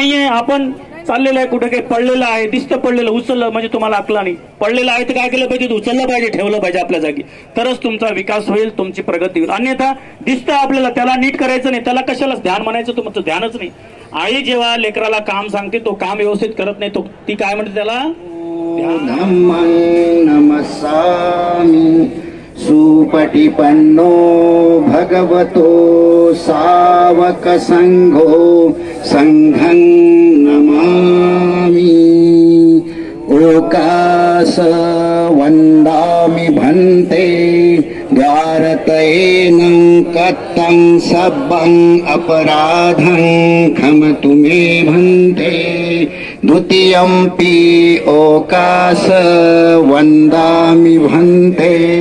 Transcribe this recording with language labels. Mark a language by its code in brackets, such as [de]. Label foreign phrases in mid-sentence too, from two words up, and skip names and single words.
[mr] आपण चाललेलं आहे कुठे काही पडलेलं आहे, दिसतं पडलेलं, उचललं म्हणजे तुम्हाला अकला नाही. पडलेलं आहे तर काय केलं पाहिजे, उचललं पाहिजे, ठेवलं पाहिजे आपल्या जागी, तरच तुमचा विकास होईल, तुमची प्रगती होईल. अन्यथा दिसतं आपल्याला, त्याला नीट करायचं नाही, त्याला कशाला ध्यान म्हणायचं, तुमचं ध्यानच नाही. आई जेव्हा लेकराला काम सांगते तो काम व्यवस्थित करत नाही, तो ती काय म्हणते त्याला [pi] धम्मं नमस्सामि सुपटिपन्नो भगवतो सावक संघो संघं नमामि ओकास वन्दामि भन्ते द्वारतयेनं कत्तं सब्बं अपराधं क्षमतु मे भन्ते द्वितीयंपि ओकास वन्दामि भन्ते